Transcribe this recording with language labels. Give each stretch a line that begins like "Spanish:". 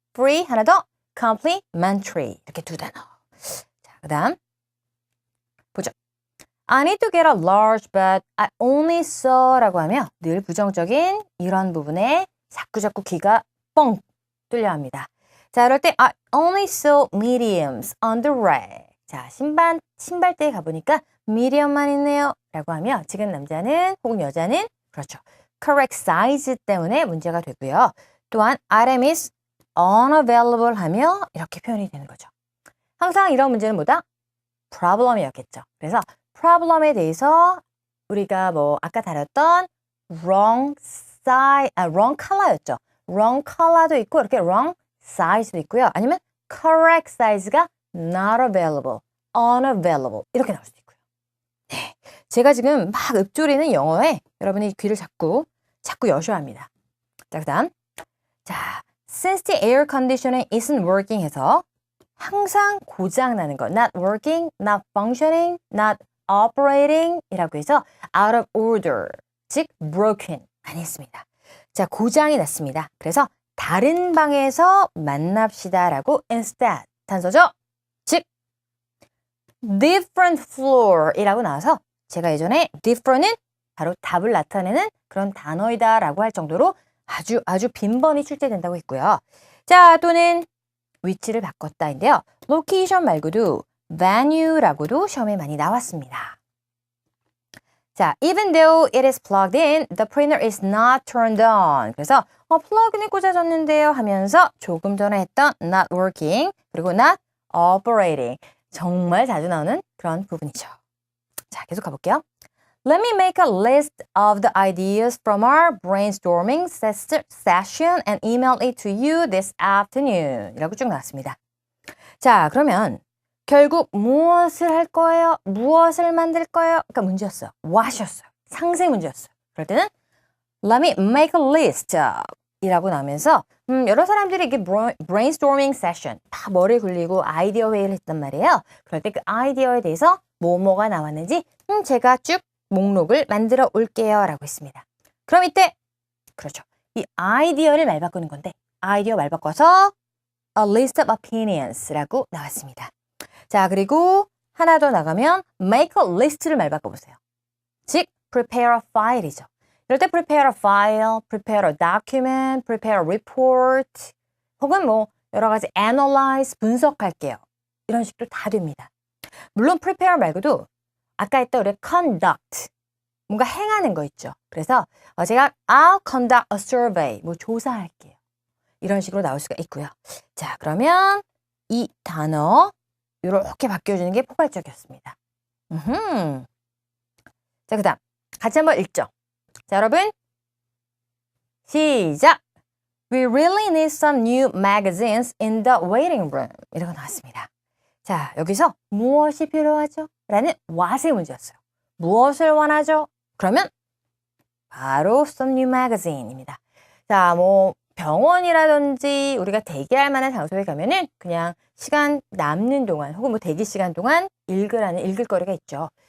Korean: free 하나 더 complimentary 이렇게 두 단어. 자, 그 다음 보죠.
English: I need to get a large but I only saw
Korean: 라고 하며 늘 부정적인 이런 부분에 자꾸 귀가 뻥 뚫려 합니다. 자, 이럴 때
English: I only saw mediums on the rack.
Korean: 자, 신발대에 가보니까 medium만 있네요. 라고 하며 지금 남자는 혹은 여자는 그렇죠. correct size 때문에 문제가 되고요. 또한
English: item is unavailable
Korean: 하며 이렇게 표현이 되는 거죠. 항상 이런 문제는 뭐다? problem이었겠죠. 그래서 problem에 대해서 우리가 아까 다뤘던 wrong size, wrong color였죠. wrong color도 있고 이렇게 wrong size도 있고요. 아니면 correct size가 not available, unavailable 이렇게 나올 수도 있고요. 네, 제가 지금 막 읊조리는 영어에 여러분이 귀를 자꾸 여셔야 합니다. 자, 그 다음 자,
English: since the air conditioning isn't working
Korean: 해서 항상 고장나는 거 not working, not functioning, not operating 이라고 해서 out of order, 즉 broken 많이 했습니다. 자, 고장이 났습니다. 그래서 다른 방에서 만납시다 라고 instead 단서죠. 즉 different floor 이라고 나와서 제가 예전에 different은 바로 답을 나타내는 그런 단어이다 라고 할 정도로 아주 빈번히 출제된다고 했고요. 자, 또는 위치를 바꿨다인데요. location 말고도 venue라고도 시험에 많이 나왔습니다. 자,
English: even though it is plugged in, the printer is not turned on.
Korean: 그래서 플러그인이 꽂아졌는데요 하면서 조금 전에 했던 not working 그리고 not operating 정말 자주 나오는 그런 부분이죠. 자, 계속 가볼게요.
English: Let me make a list of the ideas from our brainstorming session and email it to you this afternoon.
Korean: 이라고 쭉 나왔습니다. 자, 그러면 결국 무엇을 할 거예요? 무엇을 만들 거예요? 그러니까 문제였어요. what이었어요. 상세 문제였어요. 그럴 때는
English: Let me make a list
Korean: 이라고 나오면서 여러 사람들이 이게 brainstorming session 다 머리 굴리고 아이디어 회의를 했단 말이에요. 그럴 때 그 아이디어에 대해서 뭐가 나왔는지 제가 쭉 목록을 만들어 올게요 라고 했습니다. 그럼 이때 그렇죠. 이 아이디어를 말 바꾸는 건데 아이디어 말 바꿔서
English: a list of opinions
Korean: 라고 나왔습니다. 자, 그리고 하나 더 나가면 make a list를 말 바꿔보세요. 즉,
English: prepare a file
Korean: 이죠. 이럴 때 prepare a file, prepare a document, prepare a report 혹은 뭐 여러 가지 analyze, 분석할게요. 이런 식도 다 됩니다. 물론 prepare 말고도 아까 했던 우리 conduct, 뭔가 행하는 거 있죠. 그래서 제가
English: I'll conduct a survey,
Korean: 뭐 조사할게요. 이런 식으로 나올 수가 있고요. 자, 그러면 이 단어 이렇게 바뀌어주는 게 포괄적이었습니다. 자, 그 다음 같이 한번 읽죠. 자, 여러분 시작!
English: We really need some new magazines in the waiting room.
Korean: 이라고 나왔습니다. 자, 여기서 무엇이 필요하죠? 라는 what의 문제였어요. 무엇을 원하죠? 그러면 바로 some new magazine입니다. 자, 뭐 병원이라든지 우리가 대기할 만한 장소에 가면은 그냥 시간 남는 동안 혹은 뭐 대기 시간 동안 읽을 거리가 있죠.